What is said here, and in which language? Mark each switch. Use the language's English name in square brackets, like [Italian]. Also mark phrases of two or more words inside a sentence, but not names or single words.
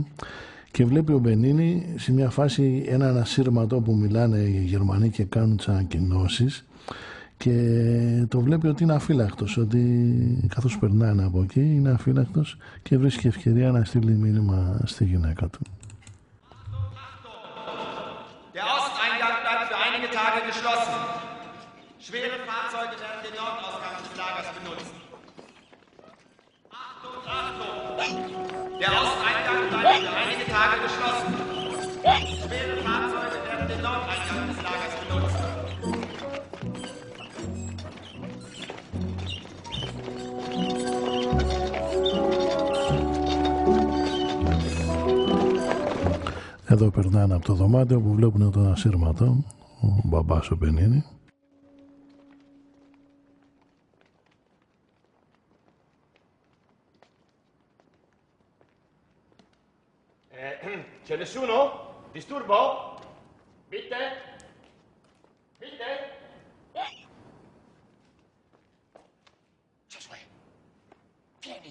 [Greek] Και βλέπει ο Μπενίνι σε μια φάση έναν ασύρματο που μιλάνε οι Γερμανοί και κάνουν τις ανακοινώσεις και το βλέπει ότι είναι αφύλακτος, ότι καθώς περνάνε από εκεί είναι αφύλακτος και βρίσκει ευκαιρία να στείλει μήνυμα στη γυναίκα του. [German] Der Osteingang bleibt für einige Tage geschlossen. Schwere Fahrzeuge werden den Nordausgang des Lagers benutzen. Achtung, Achtung! Der Osteingang bleibt für einige Tage geschlossen. Schwere Fahrzeuge werden den Nordeingang des Lagers benutzen. [Greek] Εδώ περνάνε από το δωμάτιο που βλέπουν τον ασύρματο, ο μπαμπάς ο Μπενίνι. [Italian] C'è nessuno? Disturbo? [German] Bitte? Bitte? [Italian] Giosuè, vieni!